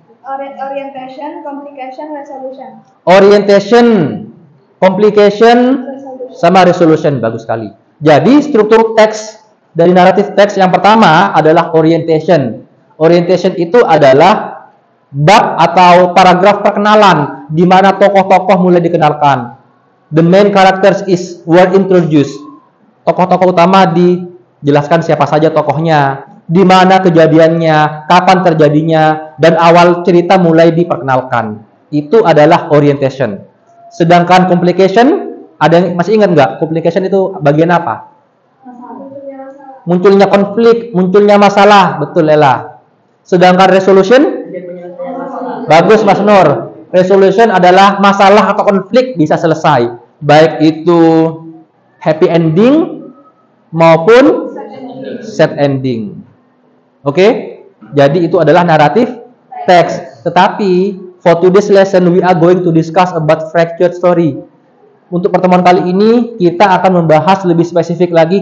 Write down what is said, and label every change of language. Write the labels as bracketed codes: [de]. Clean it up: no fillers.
[en] Orientation, complication, resolution. Orientation, complication, [id] sama [en] resolution. [id] Bagus sekali. Jadi struktur teks dari naratif teks yang pertama adalah orientation. Orientation itu adalah bab atau paragraf perkenalan di mana tokoh-tokoh mulai dikenalkan. [en] The main characters were introduced. [id] Tokoh-tokoh utama dijelaskan siapa saja tokohnya, di mana kejadiannya, kapan terjadinya, dan awal cerita mulai diperkenalkan. Itu adalah orientation. Sedangkan complication, ada yang masih ingat nggak? Complication itu bagian apa? Munculnya konflik, munculnya masalah. Betul, Ella. Sedangkan resolution? Bagus, Mas Nur. Resolution adalah masalah atau konflik bisa selesai. Baik itu happy ending maupun sad ending. Oke? Jadi itu adalah naratif teks. Tetapi [en] for today's lesson we are going to discuss about fractured story. [id] Untuk pertemuan kali ini kita akan membahas lebih spesifik lagi.